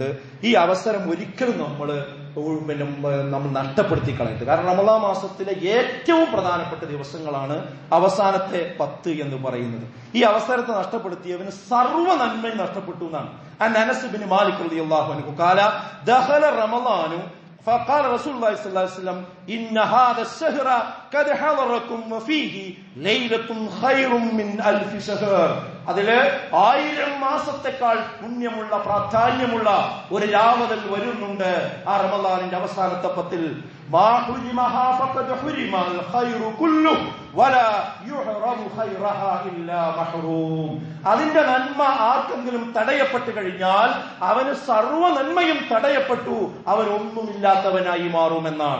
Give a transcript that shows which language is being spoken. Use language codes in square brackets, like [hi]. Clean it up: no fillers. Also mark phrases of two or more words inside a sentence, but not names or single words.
[ml] ഈ അവസരം ഒരിക്കലും നമ്മൾ നഷ്ടപ്പെടുത്തി കളയരുത്. കാരണം റമദാൻ മാസത്തിലെ ഏറ്റവും പ്രധാനപ്പെട്ട ദിവസങ്ങളാണ് അവസാനത്തെ 10 എന്ന് പറയുന്നത്. ഈ അവസരത്തെ നഷ്ടപ്പെടുത്തിയവന് സർവ്വ നന്മയും നഷ്ടപ്പെട്ടു എന്നാണ്. [ar] أنس بن مالك رضي الله عنه قال دخل رمضان فقال رسول الله صلى الله عليه وسلم إن هذا الشهر قد حضركم وفيه ليلة خير من 1000 شهر. [ml] അതില് 1000 മാസത്തെക്കാൾ പുണ്യമുള്ള പ്രാധാന്യമുള്ള ഒരു രാവതൽ വരുന്നുണ്ട് ആ റമളാനിന്റെ അവസാനത്തെ 10-ൽ. അതിന്റെ നന്മ ആർക്കെങ്കിലും തടയപ്പെട്ടു കഴിഞ്ഞാൽ അവന് സർവ്വ നന്മയും തടയപ്പെട്ടു, അവനൊന്നുമില്ലാത്തവനായി മാറുമെന്നാണ്.